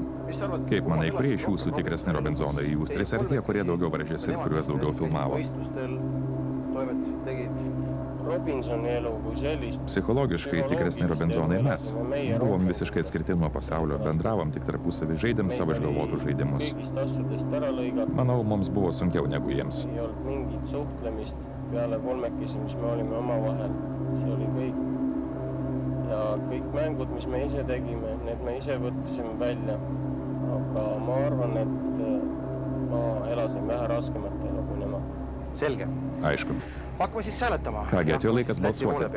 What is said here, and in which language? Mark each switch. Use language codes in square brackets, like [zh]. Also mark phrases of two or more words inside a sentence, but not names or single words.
[lt] Kaip manai, kurie iš jūsų tikresni Robinzonai? Jūs 3 ar tie, kurie daugiau varžėsi ir kuriuos daugiau filmavo? Psichologiškai tikresni Robinzonai mes. Buvom visiškai atskirti nuo pasaulio, bendravom tik tarpusavį, žaidėm savo išgalvotus žaidimus. Manau, mums buvo sunkiau negu jiems. [et] Peale 3, mis me olime omavahel, see oli kõik. Ja kõik mängud, mis me ise tegime, need me ise võtsime välja. Aga ma arvan, et ma elasin vähe raskemat elu kui nemad. Selge. [lt] Aišku. [et] Hakkame siis hääletama. [lt] Kągi, atėjo laikas balsuoti.